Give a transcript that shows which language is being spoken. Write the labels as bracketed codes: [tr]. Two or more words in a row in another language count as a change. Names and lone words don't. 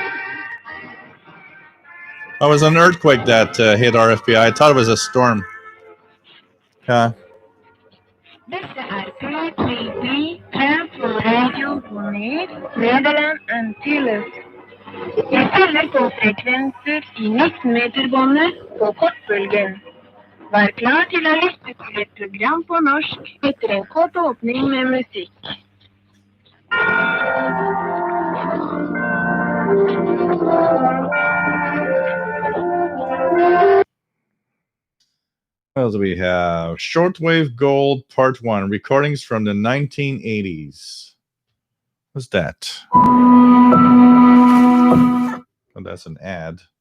[en] Oh, it was an earthquake that hit RFPI. I thought it was a storm. Okay. [no] Dette P3 Transworld Radio Bonaire, Nederland Antilles. Vi spiller på frekvenser i 19-meterbåndet på kortbølgen. Vær klar til å lytte til et program på norsk etter en kort åpning med musikk. [en] What else else do we have? Shortwave Gold Part 1, recordings from the 1980s. What's that? Oh, that's an ad.